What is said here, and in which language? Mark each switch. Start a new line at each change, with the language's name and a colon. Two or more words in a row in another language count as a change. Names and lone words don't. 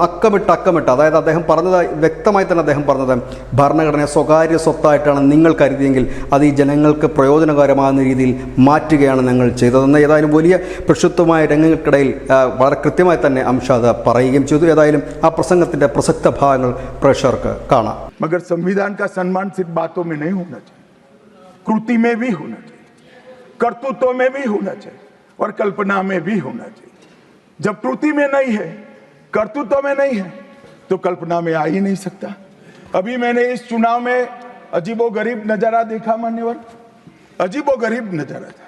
Malayalam: അക്കമിട്ട് അതായത് അദ്ദേഹം പറഞ്ഞത് വ്യക്തമായി തന്നെ അദ്ദേഹം പറഞ്ഞത്, ഭരണഘടനയെ സ്വകാര്യ സ്വത്തായിട്ടാണ് നിങ്ങൾ കരുതിയെങ്കിൽ അത് ഈ ജനങ്ങൾക്ക് പ്രയോജനകരമാകുന്ന രീതിയിൽ മാറ്റുകയാണ് ഞങ്ങൾ ചെയ്തതെന്ന് ഏതായാലും വലിയ പ്രക്ഷുബ്ധമായ രംഗങ്ങൾക്കിടയിൽ വളരെ കൃത്യമായി തന്നെ അമിത്ഷാ പറയുകയും ചെയ്തു. ഏതായാലും ആ പ്രസംഗത്തിൻ്റെ പ്രസക്ത ഭാഗങ്ങൾ പ്രേക്ഷകർക്ക് കാണാം.
Hindi: मगर संविधान का सम्मान सिर्फ बातों में नहीं होना चाहिए, कृति में भी होना चाहिए, कर्तृत्व में भी होना चाहिए और कल्पना में भी होना चाहिए. जब कृति में नहीं है, कर्तृत्व में नहीं है, तो कल्पना में आ ही नहीं सकता. अभी मैंने इस चुनाव में अजीबोगरीब नजारा देखा मान्यवर, अजीबोगरीब नजारा था.